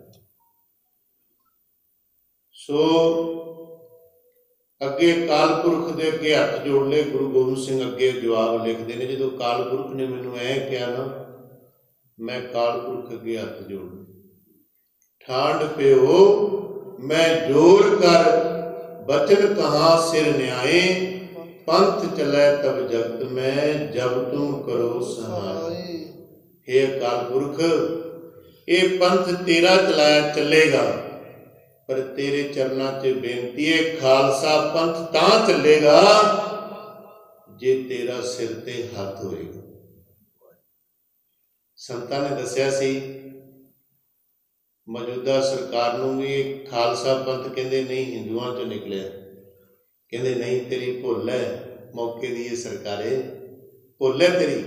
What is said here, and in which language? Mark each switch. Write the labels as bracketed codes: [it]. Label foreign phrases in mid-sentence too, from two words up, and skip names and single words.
[pa] ਸੋ ਅੱਗੇ ਕਾਲ ਪੁਰਖ ਦੇ ਅੱਗੇ ਹੱਥ ਜੋੜ ਲੈ। ਗੁਰੂ ਗੋਬਿੰਦ ਸਿੰਘ ਅੱਗੇ ਜਵਾਬ [hi] लिखते हैं, [pa] ਜੋ ਕਾਲ ਪੁਰਖ ਨੇ ਮੈਨੂੰ ਇਹ ਕਿਹਾ ਨਾ, ਮੈਂ ਕਾਲ ਪੁਰਖ ਅੱਗੇ ਹੱਥ ਜੋੜ ਠਾਂਡ ਪਿਓ ਮੈਂ ਜੋਰ ਕਰ ਬਚਨ ਕਹਾਂ ਸਿਰ ਨਿਆਇ, ਪੰਥ ਚਲੈ ਤਬ ਜਗਤ ਮੇਂ ਜਬ ਤੁਮ ਕਰੋ ਸਹਾਇ। ਹੇ ਅਕਾਲ ਪੁਰਖ, ਇਹ ਪੰਥ ਤੇਰਾ ਚਲਾਇਆ ਚੱਲੇਗਾ, ਪਰ ਤੇਰੇ ਚਰਨਾਂ ਚ ਬੇਨਤੀ ਹੈ, ਖਾਲਸਾ ਪੰਥ ਤਾਂ ਚੱਲੇਗਾ ਜੇ ਤੇਰਾ ਸਿਰ ਤੇ ਹੱਥ ਹੋਏਗਾ। ਸੰਤਾਂ ਨੇ ਦੱਸਿਆ ਸੀ ਮੌਜੂਦਾ ਸਰਕਾਰ ਨੂੰ ਵੀ ਖਾਲਸਾ ਪੰਥ ਕਹਿੰਦੇ ਨਹੀਂ ਹਿੰਦੂਆਂ ਚੋਂ ਨਿਕਲਿਆ, ਕਹਿੰਦੇ ਨਹੀਂ ਤੇਰੀ ਭੁੱਲ ਹੈ, ਮੌਕੇ ਦੀ ਇਹ ਸਰਕਾਰੇ ਭੁੱਲ ਹੈ ਤੇਰੀ।